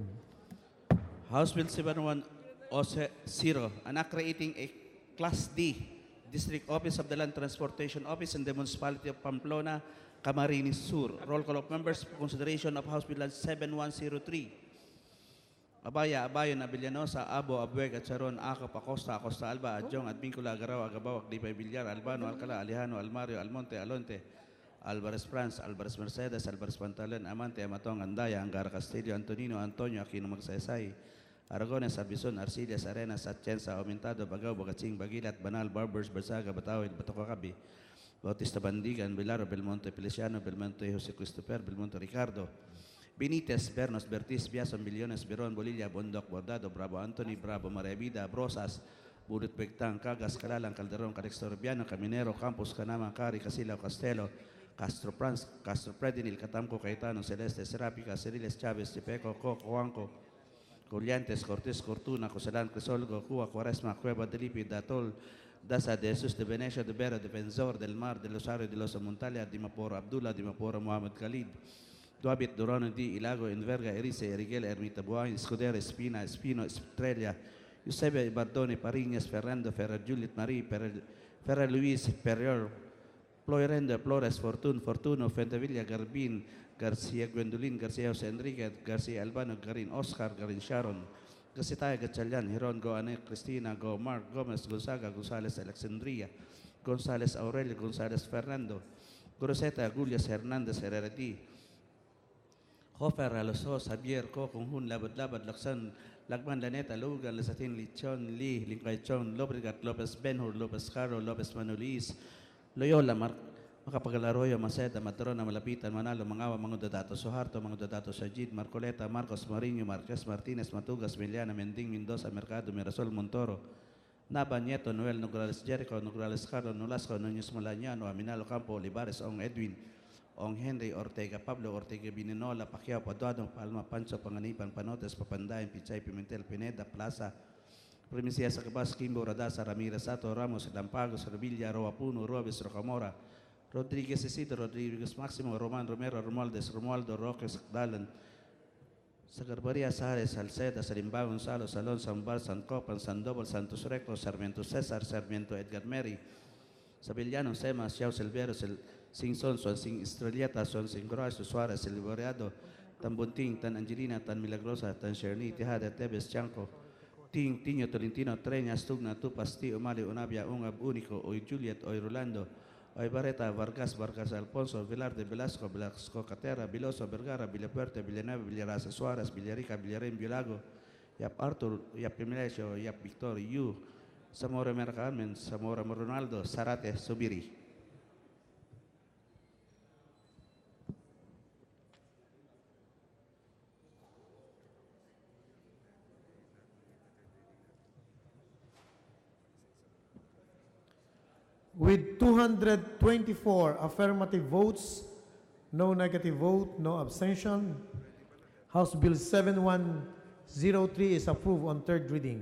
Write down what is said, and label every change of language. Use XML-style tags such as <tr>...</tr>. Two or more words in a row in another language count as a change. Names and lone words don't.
<en>House Bill 7110, an act creating a Class D District Office of the Land Transportation Office in the Municipality of Pamplona, Camarines Sur. Roll call of members for consideration of House Bill 7103. Abaya, Abayon, Abellanosa, Abo, Abueg, Atcharon, Acap, Acosta, Acosta Alba, Adjong, Advincula, Agaraw, Agabaw, Agdipay, Villar, Albano, Alcala, Alejano, Almario, Almonte, Alonte, Alvarez France, Alvarez Mercedes, Alvarez Pantalan, Amante, Amatong, Andaya, Angara Castillo, Antonino, Antonio, Aquino Magsaysay, Aragones, Arbizon, Arcillas, Arenas, Atienza, Aumentado, Bagaw, Bagatsing, Bagilat, Banal, Barbers, Barsaga, Batawid, Batocacabi, Bautista Bandigan, Vilaro, Belmonte, Feliciano, Belmonte, Jose Christopher, Belmonte, Ricardo, Benitez, Bernos, Bertis, Biason, Billones, Beron, Bolilla, Bondoc, Bordado, Bravo, Anthony, Bravo, Maravida, Brosas, Burut Bectang, Cagas, Calalang, Calderon, Calixto Rubiano, Caminero, Campos, Canama, Cari, Casilao, Castelo, Castro Prans, Castro Predinil, Catamco, Caetano, Celeste, Serapica, Ceriles, Chavez, Tipeco, Coco, Juanco, Coliantes, Cortés, Cortuna, Cosalan, Crisolgo, Cuba, Cuaresma, Cueva de Lipi, Datol, Daza de Jesus de Venecia, de Vera, Defensor, del Mar, de Rosario, de los Montalia, Dimaporo, Abdullah, Dimaporo, Mohamed Khalid, Duabit, Durano, Di, Ilago, Enverga, Erice, Eriguel, Ermita, Buain, Escudero, Espina, Espino, Estrella, Eusebio, Bardoni, Pariñas, Ferrando, Ferrer, Juliet, Marie, Ferrer, Luis, Perrior, Ploirendo, Flores, Fortuno, Fentevilla, Garbin, Garcia, Gwendolyn, Garcia, Jose Enrique, Garcia, Albano, Garin, Oscar, Garin, Sharon, Gasitaya, Gatchalian, Hiron, Go, Ane, Cristina, Go, Mark, Gomez, Gonzaga, González, Alexandria, González, Aurelio, González, Fernando, Groseta, Agulias, Hernández, Herrerati, Hofer, Alosos, Javier, Co, Conjun, Labad, Laksan, Lagman, Laneta, Lugan, Lesatin, Lichon, Lee, Lincaychon, Lobrigat, Lopez, Benhur, Lopez Caro, Lopez Manulis, Loyola, Makapagal-Arroyo, Maceda, Matrona, Malapitan, Manalo, Mangawa, Mangudato, Soharto, Mangudato, Sajid, Marcoleta, Marcos, Marinho, Marquez, Martinez, Matugas, Miliana, Mending, Mendoza, Mercado, Mirasol, Montoro, Naba, Nieto, Noel, Nograles, Jericho, Nograles, Carlo, Nolasco, Núñez, Malañano, Aminalo, Campo, Olivares, Ong Edwin, Ong Henry, Ortega, Pablo, Ortega, Bininola, Pacquiao, Paduado, Palma, Pancho, Panganipan, Panotes, Papandayan, Pichay, Pimentel, Pineda, Plaza, Primicia, Sacabas, Kimbo, Radasa, Ramirez, Sato, Ramos, Lampagos, Revilla, Roapuno, Robes, Rocamora, Rodríguez Isidro, Rodríguez Máximo, Román Romero, Romualdez, Romualdo, Roques, Dalan, Sagarbaria, Sares, Salceda, Salimbao, Gonzalo, Salón, San Bar, San Copan, Sandoval, Santos Recto, Sarmiento César, Sarmiento Edgar Mary, Sabillano, Sema, Xiao Silvero, Sing Son, Sing Estrelleta, Sing Groas, Suarez, El Boreado, Tan Bunting, Tan Angelina, Tan Milagrosa, Tan Sherni, Tejada, Tebes, Chanco, Ting, Tiño, Tolentino, Treña, Stugna, Tupasti, Umali, Unabia, Ungab, Único, Oy Juliet, Oy Rolando, Oy Barreta, Vargas, Vargas Alfonso, Velarde, Velasco, Velasco Catera, Viloso, Vergara, Villapuerte, Villanueva, Villarasa, Suárez, Villarica, Villarén, Violago, Yap Arthur, Yap Pimelesio, Yap Victor, Yu, Zamora Mercamen, Zamora Ronaldo, Sarate, Subiri. With 224 affirmative votes, no negative vote, no abstention, House Bill 7103 is approved on third reading.</en>